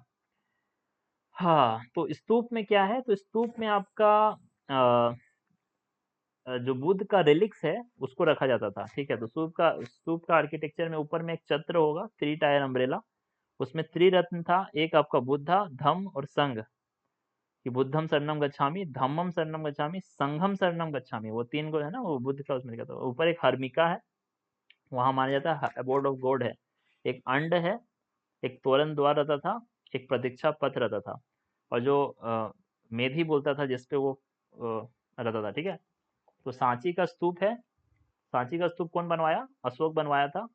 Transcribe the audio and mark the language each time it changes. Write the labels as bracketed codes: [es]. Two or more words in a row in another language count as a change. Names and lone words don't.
[hi] हाँ, तो स्तूप में क्या है, तो स्तूप में आपका जो बुद्ध का रिलिक्स है उसको रखा जाता था। ठीक है, तो स्तूप का आर्किटेक्चर में ऊपर में एक छत्र होगा, [en] three tier umbrella, [hi] उसमें त्रिरत्न था, एक आपका बुद्धा, धम्म और संघ, कि [pi] बुद्धम शरणम गच्छामि, धम्मम शरणम गच्छामि, संघम शरणम गच्छामि, [hi] वो तीन को है ना, वो बुद्ध का उसमें लिखा था। ऊपर एक हर्मिका है, वहां माना जाता है [en] abode of God [hi] है। एक अंड है, एक तोरण द्वार रहता था, एक प्रतीक्षा पथ रहता था, और जो मेधी बोलता था जिसपे वो रहता था। ठीक है, तो सांची का स्तूप है। सांची का स्तूप कौन बनवाया, अशोक बनवाया था।